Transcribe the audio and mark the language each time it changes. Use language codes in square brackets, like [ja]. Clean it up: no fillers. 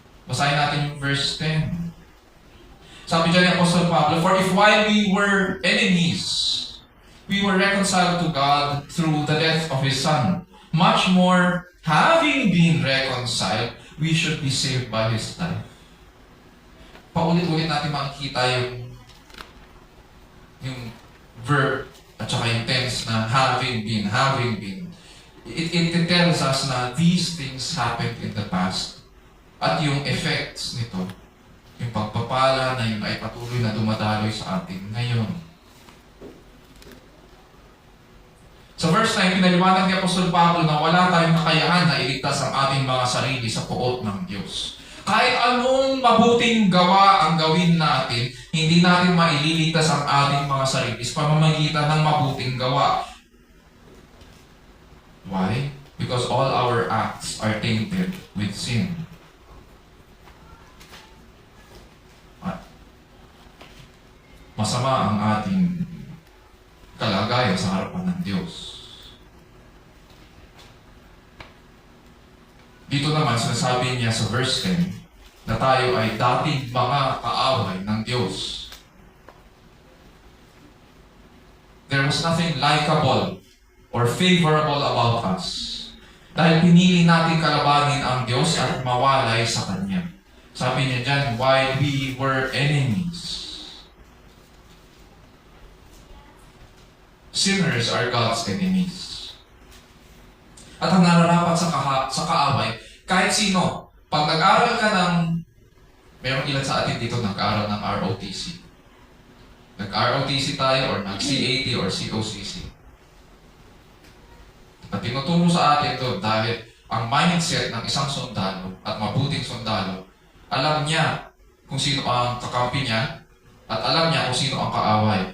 [tl] Basahin natin yung verse 10. Sabi dyan ni Apostle Pablo, [en] "For if while we were enemies, we were reconciled to God through the death of His Son, much more, having been reconciled, we should be saved by His life." [tl] Paulit-ulit natin makikita yung verb at saka yung tense na [en] having been. It tells us na these things happened in the past. [tl] At yung effects nito, yung pagpapala na yun ay patuloy na dumadaloy sa atin ngayon. Sa verse 9, pinaliwanag ni Apostol Pablo na wala tayong kakayahan na iligtas ang ating mga sarili sa puot ng Diyos. Kahit anong mabuting gawa ang gawin natin, hindi natin maililigtas ang ating mga sarili sa pamamagitan ng mabuting gawa. [en] Why? Because all our acts are tainted with sin. [tl] Masama ang ating kalagayan sa harapan ng Diyos. Dito naman, sinasabi niya sa verse 10 na tayo ay dating mga kaaway ng Diyos. [en] There was nothing likable or favorable about us. [tl] Dahil pinili natin kalabanin ang Diyos at mawalay sa Kanya. Sabi niya dyan, [en] while we were enemies. Sinners are God's enemies. [tl] At ang nararapat sa kaaway, kahit sino, pag nag-aral ka ng, mayroong ilan sa atin dito nag-aral ng ROTC. Nag-ROTC tayo or nag-CAT or COCC. At tinuturo sa atin ito dahil ang mindset ng isang sundalo at mabuting sundalo, alam niya kung sino ang kakampi niya at alam niya kung sino ang kaaway.